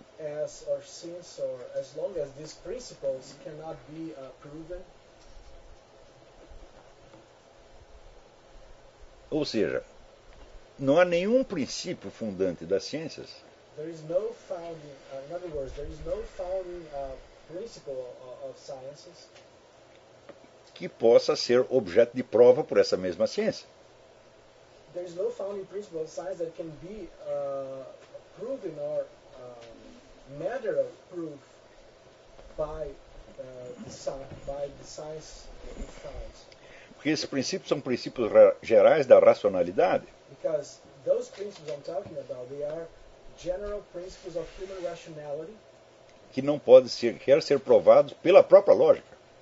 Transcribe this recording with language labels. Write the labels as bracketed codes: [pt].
[en] as long as these principles cannot be proven. [pt] Ou seja, não há nenhum princípio fundante das ciências. [en] There is no founding, in other words, there is no founding principle of sciences [pt] que possa ser objeto de prova por essa mesma ciência. [en] There is no founding principle of science that can be proven or matter of proof by the science itself. [pt] Porque esses princípios são princípios gerais da racionalidade. [en] Because those principles I'm talking about, they are general principles of human rationality. [pt] Que não pode ser, quer ser provado pela própria lógica.